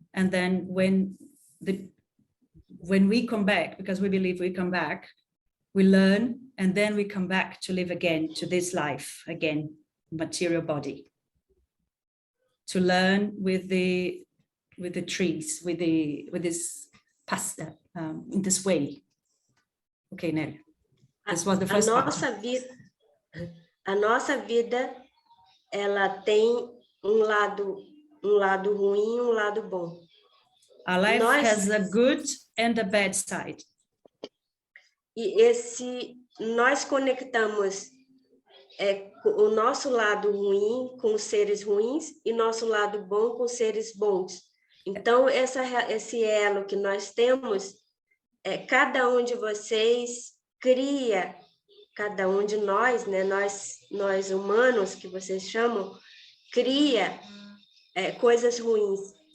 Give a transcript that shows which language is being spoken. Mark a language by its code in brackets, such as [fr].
[en] And then when we come back, because we believe we come back, we learn, and then we come back to live again, to this life again, material body, to learn with the trees, with this pasta, in this way. Okay, Nelly. This was the first part. [pt] A nossa vida, ela tem lado ruim, lado bom. [en] Our life has a good and a bad side. [pt] E nós conectamos o nosso lado ruim com os seres ruins e nosso lado bom com os seres bons. Então, esse elo que nós temos, cada um de vocês cria, cada um de nós, né, nós humanos, que vocês chamam, cria coisas ruins.